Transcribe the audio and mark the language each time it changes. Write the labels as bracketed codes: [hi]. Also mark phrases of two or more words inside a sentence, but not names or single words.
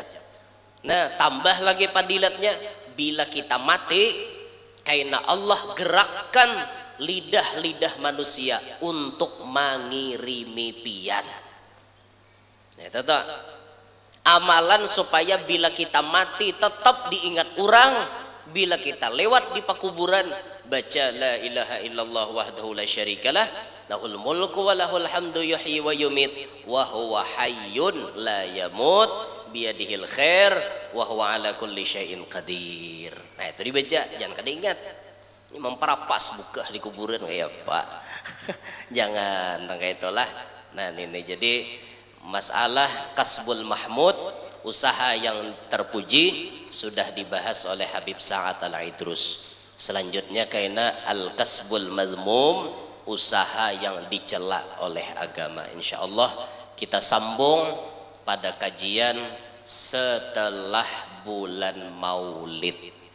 [bjn] Nah tambah lagi padilatnya bila kita mati, karena Allah gerakkan lidah-lidah manusia untuk mengirimi pian. Nah itu tuh amalan supaya bila kita mati tetap diingat orang. Bila kita lewat di pakuburan, baca [ar] لا إله إلا الله وحده لا شريك له له الملك وله الحمد يحيي ويميت وهو حي لا يموت بيده الخير وهو على كل شيء قدير. [bjn] Nah itu dibaca, jangan kada ingat. Ini memperapas buka di kuburan kayak Pak. Jangan kayak itulah. Nah ini jadi masalah [ar] الكسب المحمود, [bjn] usaha yang terpuji, sudah dibahas oleh Habib Sa'ad Al-Idrus. Selanjutnya karena [ar] الكسب المذموم, [bjn] usaha yang dicela oleh agama. Insyaallah kita sambung pada kajian setelah bulan Maulid.